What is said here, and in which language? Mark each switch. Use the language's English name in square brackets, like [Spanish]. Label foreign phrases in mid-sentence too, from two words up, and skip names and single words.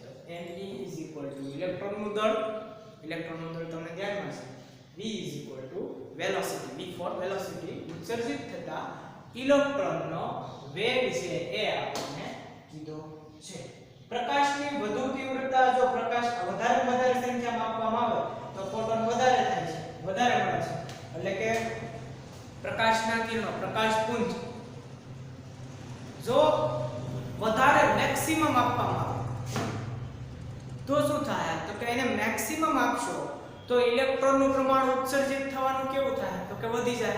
[Gujarati] તો [English] me is equal to [Gujarati] ઇલેક્ટ્રોનનું દળ. ઇલેક્ટ્રોનનું દળ તમને ધ્યાનમાં છે. [English] v is equal to velocity. v for velocity. [Gujarati] ઉત્સર્જિત થતા ઇલેક્ટ્રોનનો વેગ છે એ આપણને કીધો છે. પ્રકાશની વધુ તીવ્રતા, જો પ્રકાશ વધારે સંખ્યામાં આપવામાં આવે તો ફોટોન વધારે થાય છે, વધારે મળે છે. એટલે કે પ્રકાશના કિરણો, પ્રકાશપુંજ જો વધારે મેક્સિમમ આપવામાં આવે તો શું થાય તો કે એને મેક્સિમમ આપશો તો ઇલેક્ટ્રોનનું પ્રમાણ ઉત્સર્જિત થવાનું કેવું થાય તો કે વધી જાય.